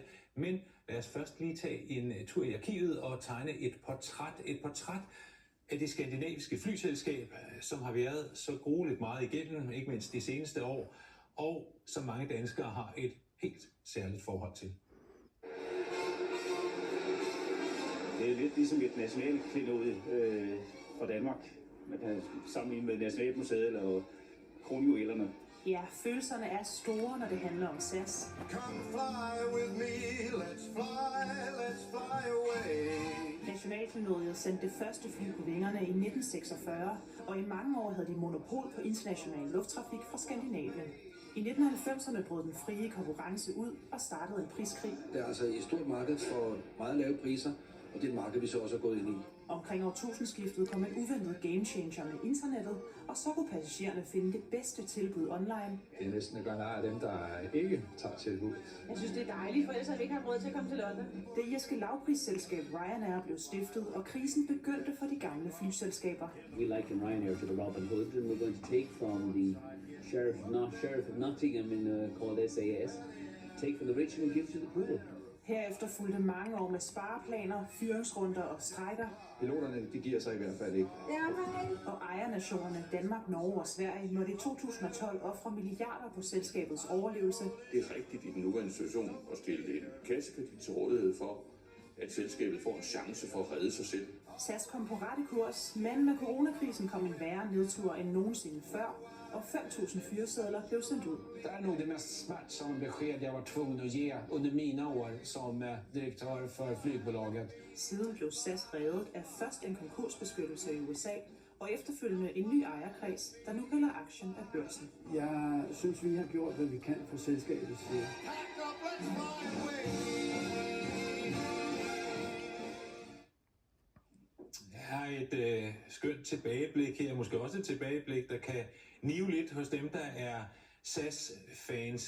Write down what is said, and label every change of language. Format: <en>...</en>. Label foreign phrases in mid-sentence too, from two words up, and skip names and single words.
<da>Men lad os først lige tage en tur i arkivet og tegne et portræt af det skandinaviske flyselskab, som har været så grueligt meget igennem, ikke mindst de seneste år, og som mange danskere har et helt særligt forhold til. Det er lidt ligesom et nationalt klenodie fra Danmark. Man kan sammenligne med Nationalmuseet eller kronjuvelerne. Ja, følelserne er store, når det handler om SAS.</da> <en>Come fly with me, let's fly away.</en> <da>Nationalklenodiet sendte det første fly på vingerne i 1946, og i mange år havde de monopol på international lufttrafik fra Skandinavien. I 1990'erne brød den frie konkurrence ud og startede en priskrig. Det er altså et stort marked for meget lave priser, og det er et marked, vi så også er gået ind i. Omkring årtusindskiftet kom en uventet gamechanger med internettet, og så kunne passagererne finde det bedste tilbud online. Det er næsten gør af dem, der ikke tager tilbud. Jeg synes, det er dejligt, for ellers har vi ikke haft råd til at komme til London. Det irske lavprisselskab Ryanair blev stiftet, og krisen begyndte for de gamle flyselskaber.</da> <en>We liken Ryanair to the Robin Hood, and we're going to take from the Sheriff of Nottingham called SAS, take from the rich and give to the poor.</en> <da>Herefter fulgte mange år med spareplaner, fyringsrunder og strejker. Piloterne, de giver sig i hvert fald ikke. Og ejernationerne Danmark, Norge og Sverige måtte i 2012 ofre milliarder på selskabets overlevelse. Det er rigtigt i den nuværende situation at stille en kassekredit til rådighed for, at selskabet får en chance for at redde sig selv. SAS kom på rette kurs, men med coronakrisen kom en værre nedtur end nogensinde før, og 5.000 fyresedler blev sendt ud.</da> <sv>Det är nog det mest smärtsamma besked jag var tvungen att ge under mina år som direktør for flygbolaget.</sv> <da>Siden blev SAS reddet af først en konkursbeskyttelse i USA, og efterfølgende en ny ejerkreds, der nu hælder aktien af børsen. Jeg synes, vi har gjort, hvad vi kan for selskabets side. Der er et skønt tilbageblik her, måske også et tilbageblik, der kan nive lidt hos dem, der er SAS-fans.</da>